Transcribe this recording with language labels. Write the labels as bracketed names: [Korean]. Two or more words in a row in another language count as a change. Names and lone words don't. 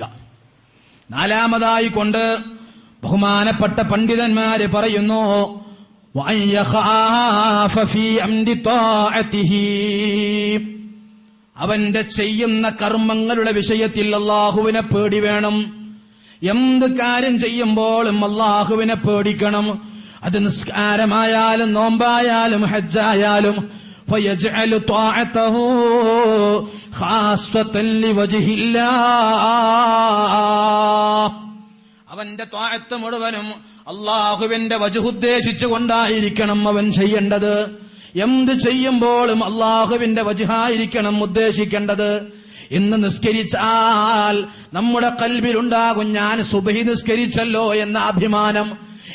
[Malayalam] 4മതായി കൊണ്ട് ബഹുമാനപ്പെട്ട പണ്ഡിതന്മാര് പറയുന്നു, അവന്റെ ചെയ്യുന്ന കർമ്മങ്ങളുടെ വിഷയത്തിൽ അള്ളാഹുവിനെ പേടി വേണം. എന്ത് കാര്യം ചെയ്യുമ്പോഴും അള്ളാഹുവിനെ പേടിക്കണം. അത് നിസ്കാരമായാലും നോമ്പായാലും ഹജ്ജായാലും. [Arabic] فيجعل طاعته خاصة لوجه الله, [Malayalam] അവന്റെ ത്വാഅത്ത് മുഴുവനും അള്ളാഹുവിന്റെ വജ്ഹ് ഉദ്ദേശിച്ചുകൊണ്ടായിരിക്കണം അവൻ ചെയ്യേണ്ടത്. എന്ത് ചെയ്യുമ്പോഴും അള്ളാഹുവിന്റെ വജ്ഹായിരിക്കണം ഉദ്ദേശിക്കേണ്ടത്. ഇന്ന് നിസ്കരിച്ചാൽ നമ്മുടെ ഖൽബിലുണ്ടാകും, ഞാൻ സുബ്ഹി നിസ്കരിച്ചല്ലോ എന്ന അഭിമാനം.